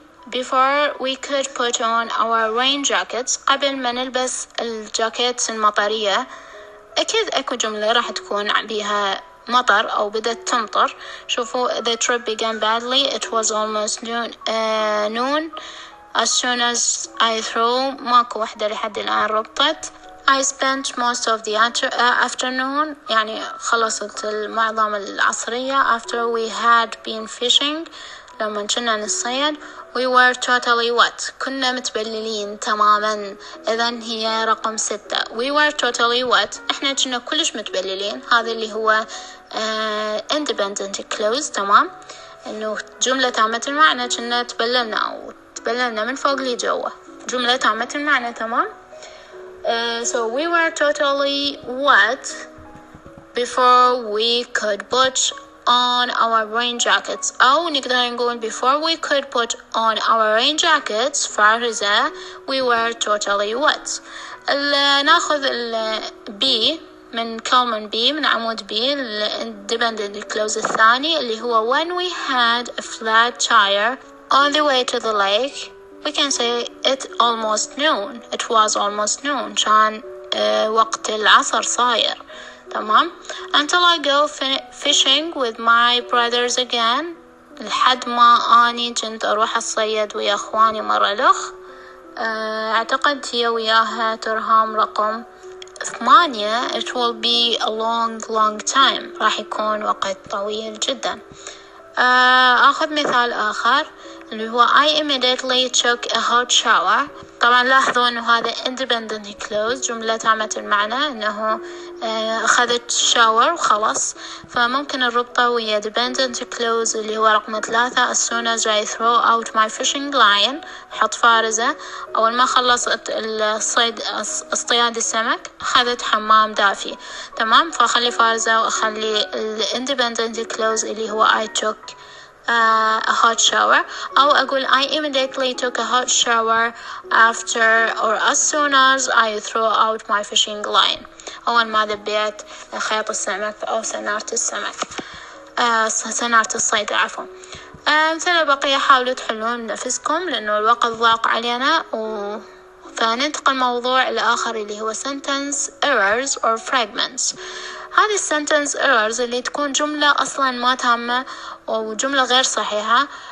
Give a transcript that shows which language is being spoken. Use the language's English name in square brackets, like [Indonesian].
[English] Before we could put on our rain jackets, [Arabic] قبل ما نلبس الجاكيت المطرية. أكيد أكو جملة راح تكون بيها مطر أو بدأت تمطر. [English] شوفوا the trip began badly, it was almost noon, as soon as I threw, [Arabic] ماكو وحدة لحد الآن ربطت. [English] I spent most of the afternoon, [Arabic] يعني خلصت معظم العصرية. [English] after we had been fishing, [Arabic] لما كنا نصيد. [English] we were totally wet, [Arabic] كنا متبللين تماما. إذن هي رقم 6. [English] we were totally wet, [Arabic] إحنا كنا كلش متبللين. هذا اللي هو independent clause. تمام. إنه جملة تامة المعنى, كنا تبللنا أو تبللنا من فوق لجوا, جملة تامة المعنى. تمام. [English] so we were totally wet before we could put on our rain jackets. [Arabic] أو نقدر نقول [English] before we could put on our rain jackets فارزة we were totally wet. [Arabic] ناخذ ال B [English] من column B من عمود B dependent clause الثاني اللي هو when we had a flat tire on the way to the lake we can say it was almost noon [Arabic] كان وقت العصر صاير. تمام. [English] until I go fishing with my brothers again [Arabic] لحد ما أني كنت أروح أصيد ويا أخواني مرة الأخ. أعتقد هي وياها ترهم رقم 8. [English] it will be a long time [Arabic] راح يكون وقت طويل جدا. أخذ مثال آخر اللي هو [English] I immediately took a hot shower. [Arabic] طبعا لاحظوا أنه هذا independent clause جملة تامة المعنى أنه أخذت shower وخلص. فممكن الربطة ويا dependent clause اللي هو رقم 3 [English] as soon as I throw out my fishing line [Arabic] حط فارزة أول ما خلصت الصيد اصطياد السمك أخذت حمام دافي. تمام. فأخلي فارزة وأخلي [English] independent clause اللي هو I took a hot shower أو أقول I immediately took a hot shower after or as soon as I throw out my fishing line [Arabic] أول ما ذبيت خيط السمك أو سنارة السمك سنارة الصيد عفوا. أمثلة بقية حاولوا تحلون نفسكم لأنه الوقت ضاق علينا فننتقل الموضوع الآخر اللي هو [English] sentence errors or fragments. [Arabic] هذه sentence errors اللي تكون جملة أصلا ما تامة أو جملة غير صحيحة.